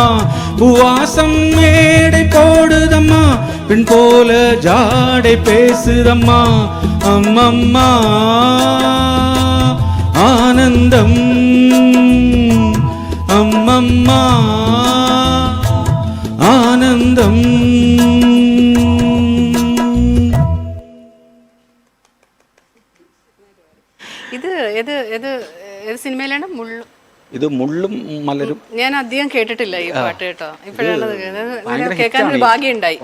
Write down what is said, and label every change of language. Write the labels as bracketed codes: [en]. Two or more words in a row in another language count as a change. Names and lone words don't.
[ta] பூவாசம் மேடை போடுதம்மா, பெண் போல ஜாடை பேசுதம்மா. அம்மம்மா ஆனந்தம், அம்மம்மா ஆனந்தம். [ml] ഇത് ഏത് ഏത് ഏത് സിനിമയിലാണ് മുള്ളു? ഇത് മുള്ളും മലരും. ഞാൻ അധികം കേട്ടിട്ടില്ല ഈ പാട്ട് കേട്ടോ. ഇപ്പോഴാണ് കേൾക്കാനൊരു ഭാഗ്യം ഉണ്ടായി.